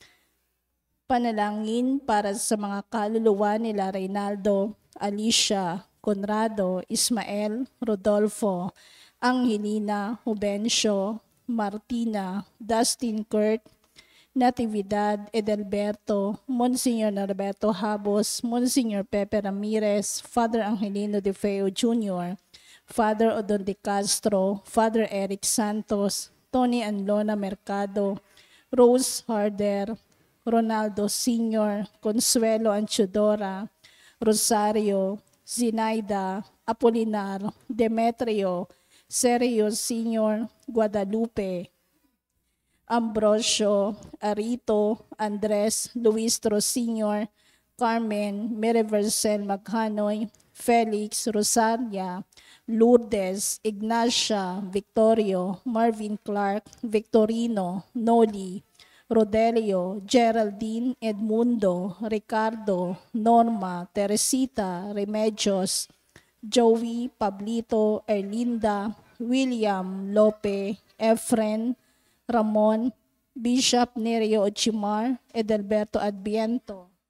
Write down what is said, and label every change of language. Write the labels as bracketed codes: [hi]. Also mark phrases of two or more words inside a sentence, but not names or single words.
[tl] Panalangin para sa mga kaluluwa nila Reynaldo, Alicia, Conrado, Ismael, Rodolfo, Angelina, Jubencio, Martina, Dustin Kurt, Natividad Edelberto, Monsignor Norberto Habos, Monsignor Pepe Ramirez, Father Angelino De Feo Jr., Father Odon De Castro, Father Eric Santos, Tony and Lona Mercado, Rose Harder, Ronaldo Sr., Consuelo Anchudora, Rosario, Zinaida, Apolinar, Demetrio, Sergio Sr., Guadalupe, Ambrosio, Arito, Andres, Luistro Sr., Carmen, Merivercel Maghanoy, Felix, Rosaria, Lourdes, Ignacia, Victorio, Marvin Clark, Victorino, Noli, Rodelio, Geraldine, Edmundo, Ricardo, Norma, Teresita, Remedios, Joey, Pablito, Erlinda, William, Lope, Efren, Ramon, Bishop Nerio Ochimar, Edelberto Adviento,